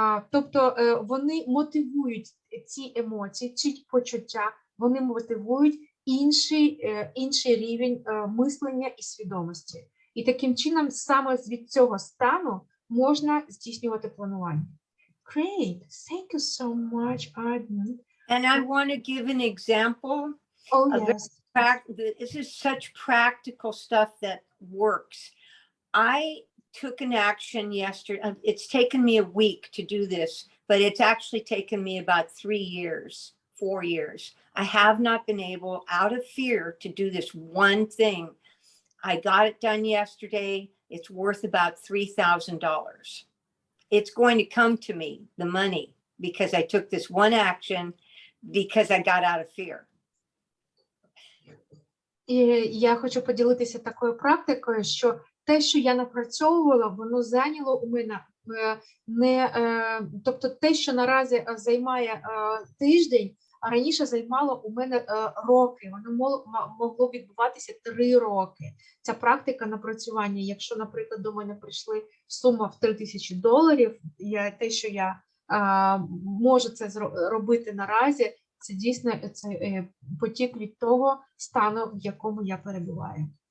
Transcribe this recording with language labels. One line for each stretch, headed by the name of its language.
Ukrainian: Тобто вони мотивують ці емоції, ці почуття, вони мотивують інший рівень мислення і свідомості. І таким чином саме від цього стану можна здійснювати планування.
English: Great, thank you so much, Arden. And I want to give an example. Oh, of yes. This is such practical stuff that works. I took an action yesterday. It's taken me a week to do this, but it's actually taken me about 3 years, 4 years. I have not been able, out of fear, to do this one thing. I got it done yesterday. It's worth about $3,000. It's going to come to me, the money, because I took this one action because I got out of fear.
Ukrainian: І я хочу поділитися такою практикою, що те, що я напрацьовувала, воно зайняло у мене тобто те, що наразі займає тиждень, а раніше займало у мене роки. Воно могло відбуватися 3 роки. Ця практика напрацювання, якщо, наприклад, до мене прийшли сума в $3000, те, що я можу це робити наразі, це дійсно потік від того стану, в якому я перебуваю.